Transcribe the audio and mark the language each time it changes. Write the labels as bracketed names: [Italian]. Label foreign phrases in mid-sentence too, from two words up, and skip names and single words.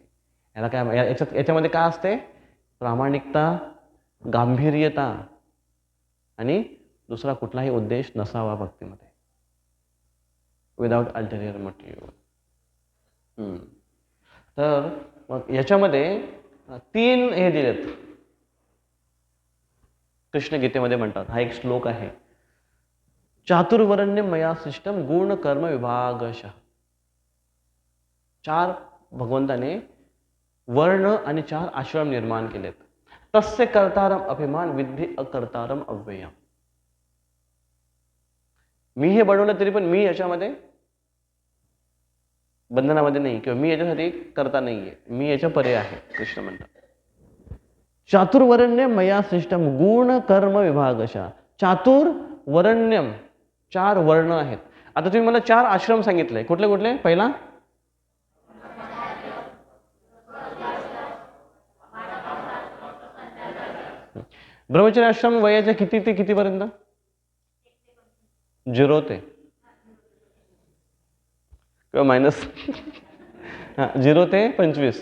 [Marathi] याला काय याच्यामध्ये काय असते? प्रामाणिकता, गांभीर्यता आणि दुसरा कुठलाही उद्देश नसावा भक्तीमध्ये, [English] without ulterior motive. [Marathi] तर मग याच्यामध्ये 3 हे दिलेत. कृष्ण गीतेमध्ये म्हणतात, हा एक श्लोक आहे, [Sanskrit] चातुर्वर्ण्य मया सिष्टम गुण कर्म विभागशः. [Marathi] 4 भगवंताने वर्ण आणि 4 आश्रम निर्माण केलेत. [Sanskrit] तस्य कर्तारम अभिमान विद्धि अकर्तारम अव्ययम. [Marathi] मी हे बनवलं तरी पण मी याच्यामध्ये बंधनामध्ये नाही किंवा मी याच्यासाठी करता नाहीये, मी याच्या परे आहे. कृष्ण म्हणतात [Sanskrit] चातुर्वर्ण्य मया सिष्टम गुण कर्म विभागशः. [Marathi] चातुर्वर्ण्यम 4 वर्ण आहेत. आता तुम्ही मला 4 आश्रम सांगितले, कुठले कुठले? पहिला ब्रह्मचर्य आश्रम वयाच्या किती ते कितीपर्यंत? 0 ते किंवा मायनस 0 ते 25.